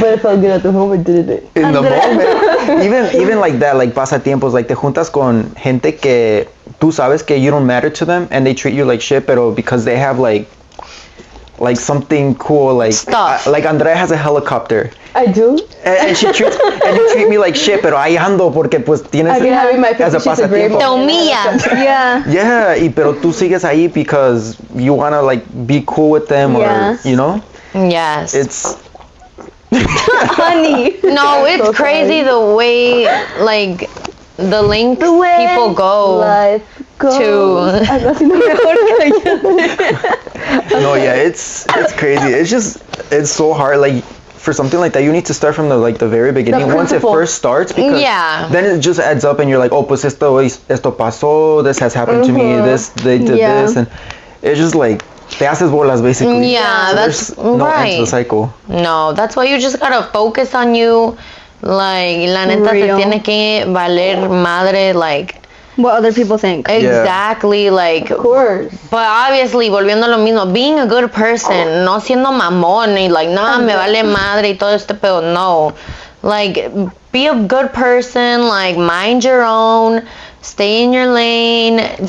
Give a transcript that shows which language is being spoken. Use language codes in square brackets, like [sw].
[en] But it felt good at the moment, didn't it? in the moment, even like that, like pasatiempos, like te juntas con gente que tú sabes que you don't matter to them, and they treat you like shit, pero because they have like something cool, like stuff. Like Andrea has a helicopter. I do. And you treat me like shit, pero ahí ando porque pues tienes I've been having my as a pasatiempo. [es] Te humillas. [en] Yeah. Yeah, pero tú sigues ahí because you wanna like be cool with them, Yes. or Yes. it's Honey. No, it's So crazy the way, like, the lengths people go Life goes. no, yeah, it's crazy. It's so hard. Like for something like that, you need to start from the very beginning. Once it first starts, because then it just adds up, and you're like, oh, pues esto pasó. This has happened to me. They did this, and it's just like te haces bolas basically. Yeah, so that's there's no end to the cycle. No, that's why you just gotta focus on you. [es] Like, la neta te tiene que valer madre, like. [en] What other people think. Exactly, like. Of course. [es] But obviously, volviendo a lo mismo, being a good person, no siendo mamón y like, nah, me vale madre y todo este pedo, no. [en] Like, be a good person, like, mind your own, stay in your lane, just